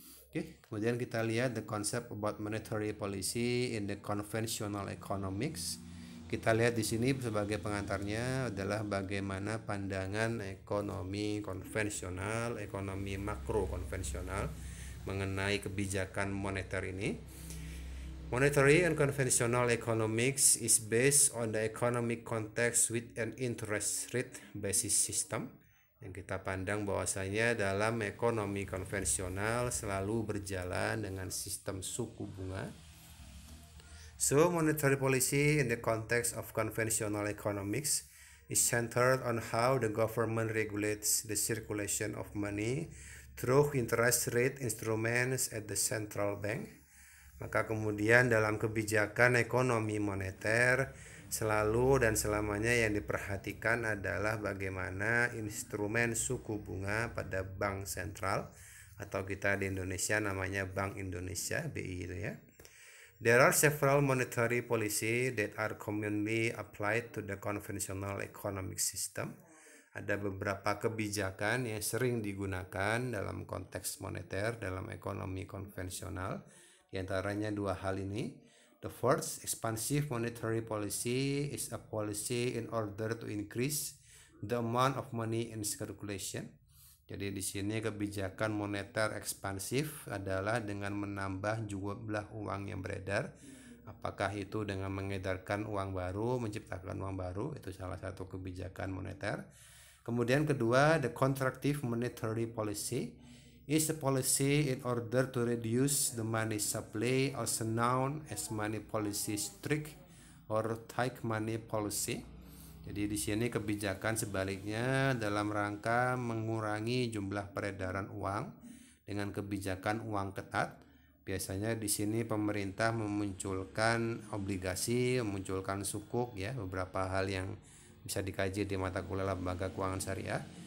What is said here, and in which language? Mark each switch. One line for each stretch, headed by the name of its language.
Indonesian: Oke, kemudian kita lihat
English: the concept about monetary policy in the conventional economics.
Indonesian: Kita lihat di sini sebagai pengantarnya adalah bagaimana pandangan ekonomi konvensional, ekonomi makro konvensional mengenai kebijakan moneter ini.
English: Monetary and conventional economics is based on the economic context with an interest rate basis system.
Indonesian: Yang kita pandang bahwasanya dalam ekonomi konvensional selalu berjalan dengan sistem suku bunga.
English: So, monetary policy in the context of conventional economics is centered on how the government regulates the circulation of money through interest rate instruments at the central bank.
Indonesian: Maka kemudian dalam kebijakan ekonomi moneter selalu dan selamanya yang diperhatikan adalah bagaimana instrumen suku bunga pada bank sentral, atau kita di Indonesia namanya Bank Indonesia, BI itu ya.
English: There are several monetary policy that are commonly applied to the conventional economic system.
Indonesian: Ada beberapa kebijakan yang sering digunakan dalam konteks moneter dalam ekonomi konvensional. Di antaranya dua hal ini.
English: The first, expansive monetary policy is a policy in order to increase the amount of money in circulation.
Indonesian: Jadi di sini kebijakan moneter ekspansif adalah dengan menambah jumlah uang yang beredar. Apakah itu dengan mengedarkan uang baru, menciptakan uang baru, itu salah satu kebijakan moneter. Kemudian kedua,
English: the contractive monetary policy is a policy in order to reduce the money supply, also known as money policy strict or tight money policy.
Indonesian: Jadi di sini kebijakan sebaliknya dalam rangka mengurangi jumlah peredaran uang dengan kebijakan uang ketat. Biasanya di sini pemerintah memunculkan obligasi, memunculkan sukuk ya, beberapa hal yang bisa dikaji di mata kuliah lembaga keuangan syariah.